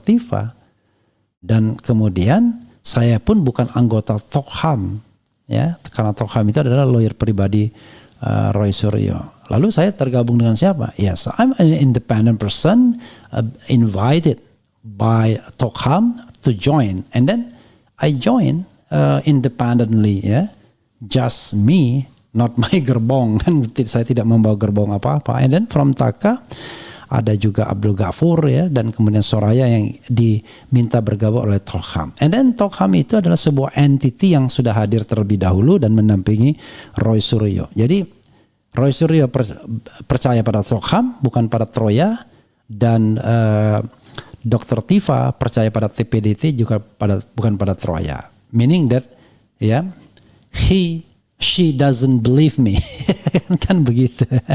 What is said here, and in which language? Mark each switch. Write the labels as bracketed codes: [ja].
[id] Tifa, dan kemudian saya pun bukan anggota Tokham. Ya, karena Tokham itu adalah lawyer pribadi Roy Suryo. Lalu saya tergabung dengan siapa? [en] Yes, I'm an independent person invited by Tokham to join, and then I join independently, [id] ya, [en] just me, not my gerbong. [id] Kan saya tidak membawa gerbong apa-apa. [en] And then from Taka [id] ada juga Abdul Ghafur, ya, dan kemudian Soraya yang diminta bergabung oleh Tokham. [en] And then [id] Tokham itu adalah sebuah entity yang sudah hadir terlebih dahulu dan mendampingi Roy Suryo. Jadi Roy Suryo percaya pada Tokham, bukan pada Troya, dan Dr. Tifa percaya pada TPDT juga bukan pada Troya. [en] Meaning that, ya, she doesn't believe me. [id] Kan begitu.